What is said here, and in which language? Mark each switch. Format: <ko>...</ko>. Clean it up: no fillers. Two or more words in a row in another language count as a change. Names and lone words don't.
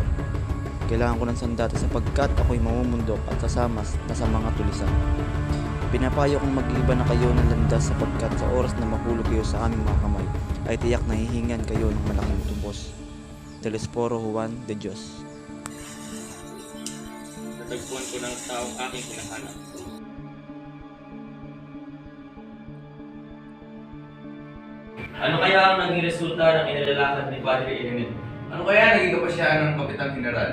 <tl>Kailangan ko ng sandata sapagkat ako'y mamumundok at sasama na sa mga tulisan. Pinapayo kong mag-iba na kayo ng landas sapagkat sa oras na mahulog kayo sa aming mga kamay ay tiyak na hihingan kayo ng malaking tumbos. Telesforo Juan de Dios. Natagpuan ko ng taong aking hinahanap. Ano kaya ang naging resulta ng inilalakad ni Padre Irene? Ano kaya naging kapasya ng Kapitan General?</tl>